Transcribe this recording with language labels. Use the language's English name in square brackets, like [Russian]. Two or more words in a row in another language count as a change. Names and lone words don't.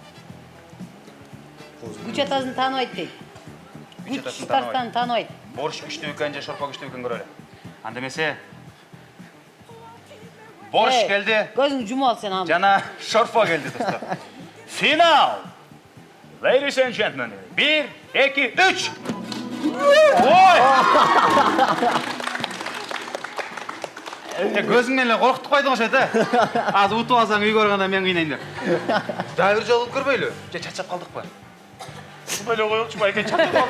[Kyrgyz] күч атасын тааныбайт дейт күч старостаны тааныбайт Борщ күчтүү экен же шорпо күчтүү экен көрөлү. Анда эмесе борщ келди. көзүңдү жумуп ал сен аны Жана шорпо келди достор. Финал. [English] Ladies and gentlemen. [Kyrgyz] 1, 2, 3. Ой! Көзүңмен эле коркутуп койдуң ошо да. Азыр утуп алсаң үйгө барганда мен кыйнайм деп. Дайыр жолу көрбөйлү. Же чачап калдыкпы? Böyle коелучу байке чачап калдык.